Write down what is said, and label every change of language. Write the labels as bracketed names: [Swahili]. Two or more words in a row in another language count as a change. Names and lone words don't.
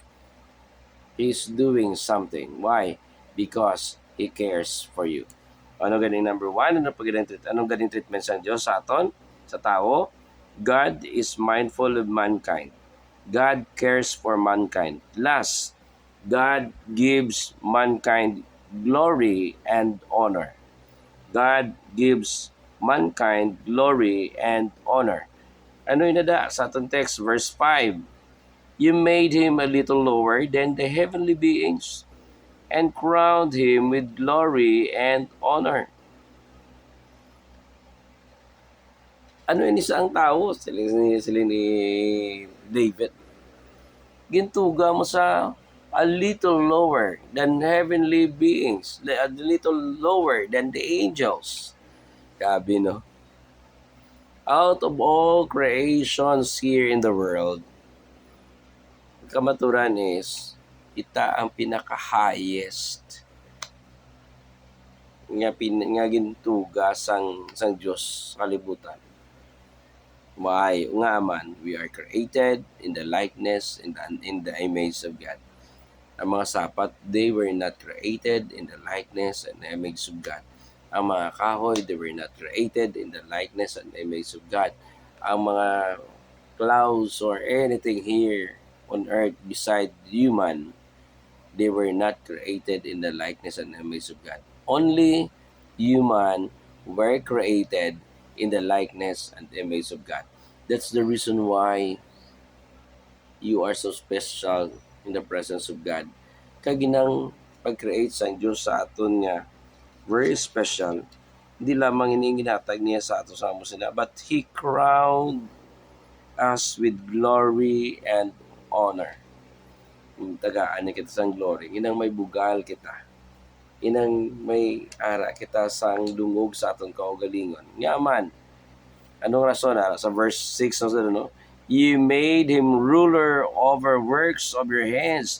[English] He's doing something. Why? Because He cares for you. [Hiligaynon] Ano ganing number one? Anong ganing treatment sa Diyos sa aton? Sa tao? [English] God is mindful of mankind. God cares for mankind. Last, God gives mankind glory and honor. God gives mankind glory and honor. [Hiligaynon] Ano yun na sa atong text, verse 5? [English] You made Him a little lower than the heavenly beings and crowned Him with glory and honor. [Hiligaynon] Ano yun isa ang tao? Sila ni David. Gintuga mo sa [English] a little lower than heavenly beings, a little lower than the angels. Grabe, no? Out of all creations here in the world, kamaturan is, [Hiligaynon] ita ang pinaka-highest nga gintuga sang Dios sa kalibutan. [English] Why? [Hiligaynon] Nga man, [English] we are created in the likeness, in the image of God. [Hiligaynon] Ang mga sapat, [English] they were not created in the likeness and image of God. [Hiligaynon] Ang mga kahoy, [English] they were not created in the likeness and image of God. [Hiligaynon] Ang mga [English] clouds or anything here on earth beside human, they were not created in the likeness and image of God. Only human were created in the likeness and image of God. That's the reason why you are so special in the presence of God. [Hiligaynon] Kaya ginang pag-create sa Diyos sa aton nga [English] very special. [Hiligaynon] Hindi lamang ini ginatag niya sa ato sa amo sila, [English] but He crowned us with glory and honor. [Hiligaynon] Tagaan ni kita sang glory. Inang may bugal kita. Inang may ara kita sang dungog sa aton kaugalingon. Nyaman. Anong rason? Sa verse 6, no? [English] You made him ruler over works of your hands.